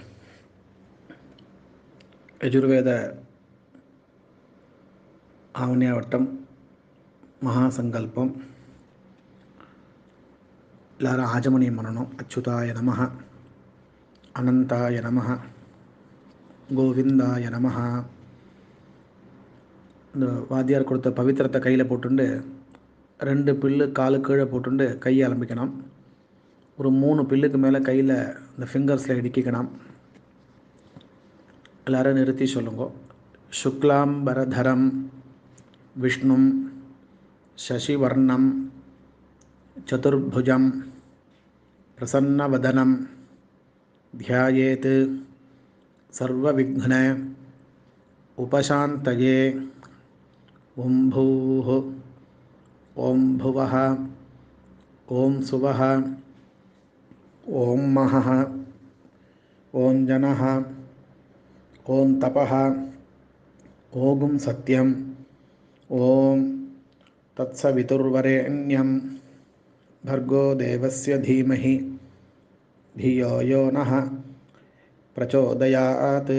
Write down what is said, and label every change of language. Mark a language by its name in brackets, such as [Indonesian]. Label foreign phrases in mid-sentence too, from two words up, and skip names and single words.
[Telugu] యజుర్వేద ఆవన్యావట్టం మహాసంకల్పం ఇలా ఆజమనీ మననం. [Sanskrit] అచ్యుతాయ నమః, అనంతాయ నమః, கோவிந்தாய நமஹ. [Tamil] இந்த வாத்தியார் கொடுத்த பவித்திரத்தை கையில் போட்டுண்டு 2 பில்லு காலு கீழே போட்டுண்டு கையை ஆரம்பிக்கணும். ஒரு 3 பில்லுக்கு மேலே கையில் இந்த ஃபிங்கர்ஸில் இடுக்கிக்கணும். எல்லாரும் நிறுத்தி சொல்லுங்க. [Sanskrit] சுக்லாம்பரதரம் விஷ்ணும் சசிவர்ணம் சதுர்புஜம் பிரசன்னவதனம் ध्यायेत् सर्वविघ्न उपशान्तये. ओं भूः, ओं भुवः, ओं सुवः, ओं महः, ओं जनः, ओं तपः, ओं सत्यं, ओं तत्सवितुर्वरेण्यं भर्गो देवस्य धीमहि धियो यो नः प्रचोदयात्.